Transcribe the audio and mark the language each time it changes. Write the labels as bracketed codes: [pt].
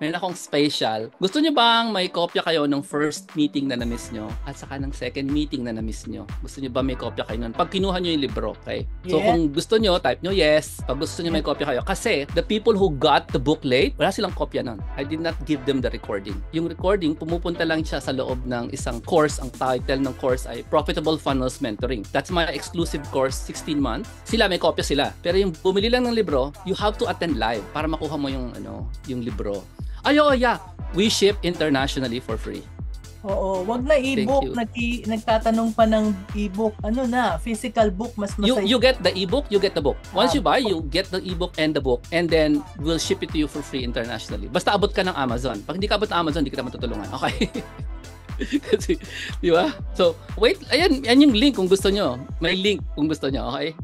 [tl] Meron akong special. Gusto nyo bang may kopya kayo ng first meeting na na-miss nyo at saka ng second meeting na na-miss nyo? Gusto nyo ba may kopya kayo nun? Pag kinuha nyo yung libro, okay? So, kung gusto nyo, type nyo yes. Pag gusto nyo may kopya kayo. [en] Kasi, the people who got the book late, [tl] wala silang kopya nun. [en] I did not give them the recording. [tl] Yung recording, pumupunta lang siya sa loob ng isang course. Ang title ng course ay Profitable Funnels Mentoring. [en] That's my exclusive course, 16 months. [tl] Sila, may kopya sila. Pero yung bumili lang ng libro, [en] you have to attend live [tl] para makuha mo yung, yung libro. Yeah. [en] We ship internationally for free. [tl] Oo, wag na e-book. Nagtatanong pa ng e-book. Physical book, mas masaya. [en] You get the e-book, you get the book. Once you buy, you get the e-book and the book. And then, we'll ship it to you for free internationally. [tl] Basta abot ka ng Amazon. Pag hindi ka abot ng Amazon, hindi kita matutulungan. Okay? Kasi, di ba? So, wait, yan yung link kung gusto nyo. May link kung gusto nyo, okay?